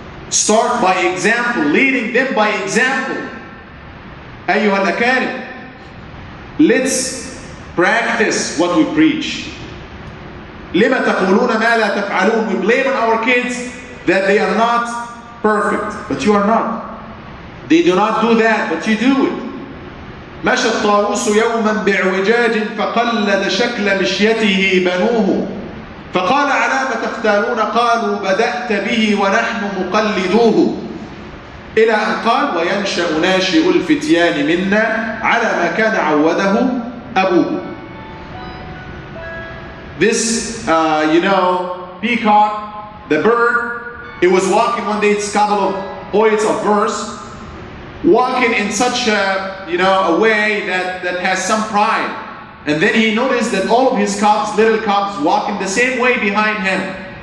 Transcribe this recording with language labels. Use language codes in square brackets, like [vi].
[en] Start by example, leading them by example. [ar] أيها الأكارم, [en] let's practice what we preach. [ar] لما تقولون ما لا تفعلون. [en] We blame on our kids that they are not perfect, but you are not. They do not do that, but you do it. [ar] مشى الطاووس يوما باعوجاج فقلد شكل مشيته بنوه فقال على ما تختارون قالوا بدأت به ونحن مقلدوه إلى أن قال وينشأ ناشئ الفتيان منا على ما كان عوده أبوه. [en] This, peacock, the bird, it was walking one day. It's a couple of poets of verse, walking in such a way that has some pride. And then he noticed that all of his cubs, little cubs, walking the same way behind him.